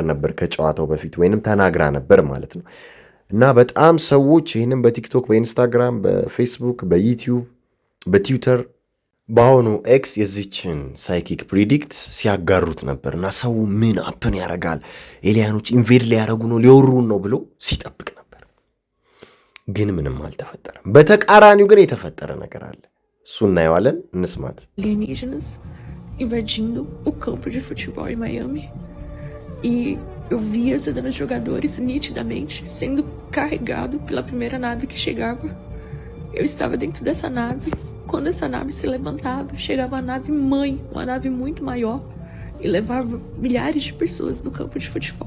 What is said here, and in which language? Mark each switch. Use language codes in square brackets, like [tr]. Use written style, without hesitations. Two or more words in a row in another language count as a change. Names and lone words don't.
[am] ነበር ከጨዋታው በፊት ወይንም ተናግራ ነበር ማለት ነው። እና በጣም ሰዎች ይህንም በቲክቶክ በኢንስታግራም በፌስቡክ በዩቲዩብ በትዊተር በአሁኑ ኤክስ የዚችን [en] psychic predict [am] ሲያጋሩት ነበር እና ሰው ምን አፕን ያደርጋል ኤሊያኖች ኢንቬድ ሊያደርጉ ነው ሊወሩን ነው ብሎ ሲጠብቅ ነበር። ግን ምንም አልተፈጠረም። በተቃራኒው ግን የተፈጠረ ነገር አለ። እሱ እናየዋለን፣ እንስማት። [pt] Alienígenas invadindo o campo de futebol em Miami e eu via os jogadores nitidamente sendo carregado pela primeira nave que chegava. Eu estava dentro dessa nave. Quando essa nave se levantava, chegava a nave mãe, uma nave muito maior, e levava milhares de pessoas do campo de futebol.